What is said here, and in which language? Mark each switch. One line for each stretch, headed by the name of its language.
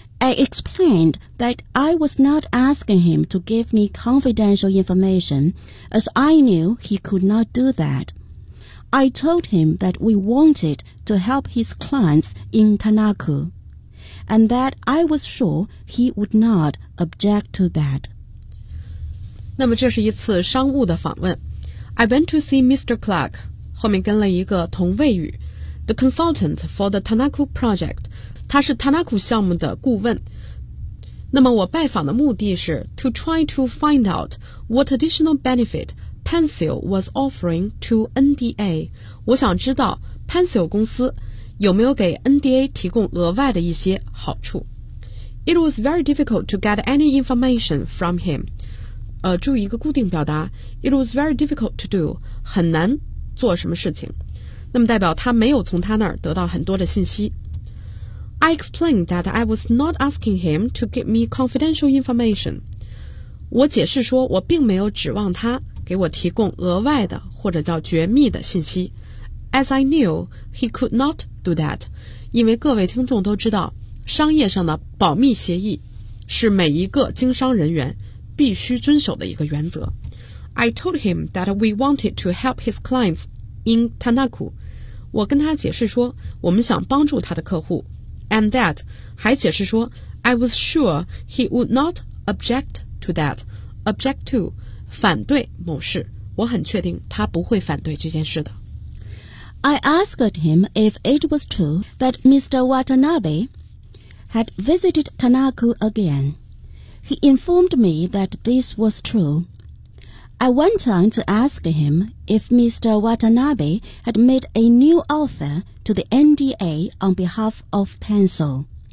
English: I explained that I was not asking him to give me confidential information, as I knew he could not do that. I told him that we wanted to help his clients in Tanaku, and that I was sure he would not object to that.
Chinese: 那么这是一次商务的访问。
English: I went to see Mr. Clark,
Chinese: 后面跟了一个同位语
English: the consultant for the Tanaku project,
Chinese: 他是 Tanaku 项目的顾问。那么我拜访的目的是
English: to try to find out what additional benefit,Pencil was offering to NDA.
Chinese: 我想知道 Pencil 公司有没有给 NDA 提供额外的一些好处。
English: It was very difficult to get any information from him.
Chinese: 注意一个固定表达
English: It was very difficult to do.
Chinese: 很难做什么事情，那么代表他没有从他那儿得到很多的信息。
English: I explained that I was not asking him to give me confidential information.
Chinese: 我解释说我并没有指望他给我提供额外的或者叫绝密的信息。
English: As I knew, he could not do that.
Chinese: 因为各位听众都知道，商业上的保密协议是每一个经商人员必须遵守的一个原则。
English: I told him that we wanted to help his clients in Tanaku.
Chinese: 我跟他解释说我们想帮助他的客户。
English: And that,
Chinese: 还解释说
English: I was sure he would not object to that.
Chinese: Object to, 反对某事。我很确定他不会反对这件事的。
English: I asked him if it was true that Mr. Watanabe had visited Tanaku again. He informed me that this was true. I went on to ask him if Mr. Watanabe had made a new offer to the NDA on behalf of Pencil.